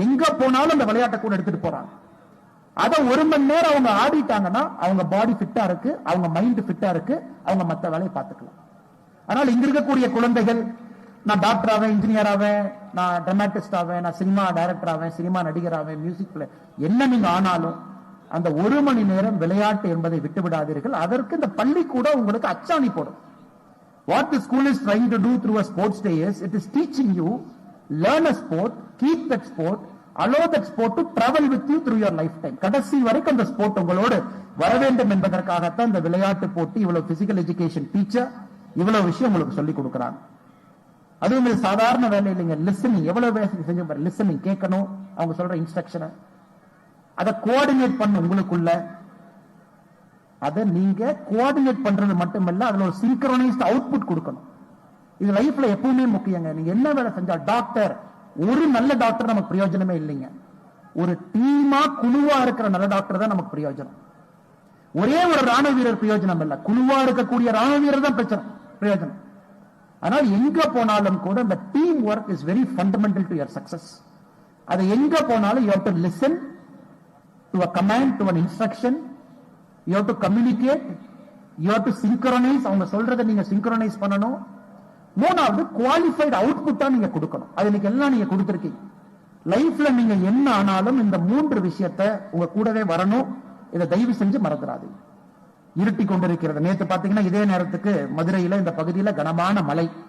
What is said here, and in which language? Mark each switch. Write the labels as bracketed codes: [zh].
[ta] எங்க போனாலும் அந்த விளையாட்டை கூட எடுத்துட்டு போறாங்க. அதை 1 மணி நேரம் அவங்க ஆடிட்டாங்கன்னா அவங்க பாடி ஃபிட்டா இருக்கு, அவங்க மைண்ட் ஃபிட்டா இருக்கு, அவங்க மத்த வேலையை பார்த்துக்கலாம். ஆனால் இங்க இருக்கக்கூடிய குழந்தைகள், நான் டாக்டர் ஆவேன், இன்ஜினியர் ஆவேன், நான் டிராமாட்டிஸ்ட் ஆவேன், நான் சினிமா டைரக்டர் ஆவேன், சினிமா நடிகர் ஆவேன், மியூசிக் பிளே, என்ன நீங்க ஆனாலும் அந்த 1 மணி நேரம் விளையாட்டு என்பதை விட்டு விடாதீர்கள். அதற்கு இந்த பள்ளி கூட உங்களுக்கு அச்சாணி போடும். [en] What the school is trying to do through a sports day is, it is teaching you, learn a sport, keep that sport, allow that sport to travel with you through your lifetime. [ta] கடைசி வரைக்கும் அந்த sport உங்களோடு வர வேண்டும் என்பதற்காகத்தான் இந்த விளையாட்டு போட்டி, இவ்வளவு பிசிக்கல் எஜுகேஷன் டீச்சர் இவ்வளவு விஷயம் உங்களுக்கு சொல்லி கொடுக்கிறாங்க. அதுவும் இது சாதாரண வேலை இல்லைங்க. லிசனிங் எவ்வளவு வேலை செஞ்சு பாரு. லிசனிங் கேட்கணும், அவங்க சொல்ற இன்ஸ்ட்ரக்ஷனை அதை கோஆர்டினேட் பண்ண உங்களுக்குள்ள. அதை நீங்க கோஆர்டினேட் பண்றது மட்டுமல்ல, அதுல ஒரு சிங்க்ரோனைஸ்ட் அவுட்புட் கொடுக்கணும். இது லைஃப்ல எப்பவுமே முக்கியங்க. நீங்க என்ன வேலை செஞ்சா, டாக்டர், ஒரு நல்ல டாக்டர் நமக்கு பிரயோஜனமே இல்லைங்க. ஒரு டீமா குழுவா இருக்கிற நல்ல டாக்டர் தான் நமக்கு பிரயோஜனம். ஒரே ஒரு ராணுவ வீரர் பிரயோஜனம் இல்ல, குழுவா இருக்கக்கூடிய ராணுவ வீரர் தான் பிரயோஜனம். ஆனால் எங்க போனாலும் கூட இந்த team work is very fundamental to your success. அது எங்க போனாலும் you have to listen to a command, [en] to an instruction, you have to communicate, you have to synchronize. [ta] அவங்க சொல்றதை நீங்க synchronize பண்ணணும். மூணாவது குவாலிஃபைடு அவுட்புட்டா நீங்க கொடுக்கணும். அது இன்னைக்கு எல்லாம் நீங்க கொடுத்திருக்கீங்க. லைஃப்ல நீங்க என்ன ஆனாலும் இந்த 3 விஷயத்தை உங்க கூடவே வரணும். இதை தயவு செஞ்சு மறந்துடாது. இருட்டி கொண்டிருக்கிறது. நேற்று பாத்தீங்கன்னா இதே நேரத்துக்கு மதுரையில இந்த பகுதியில கனமான மழை.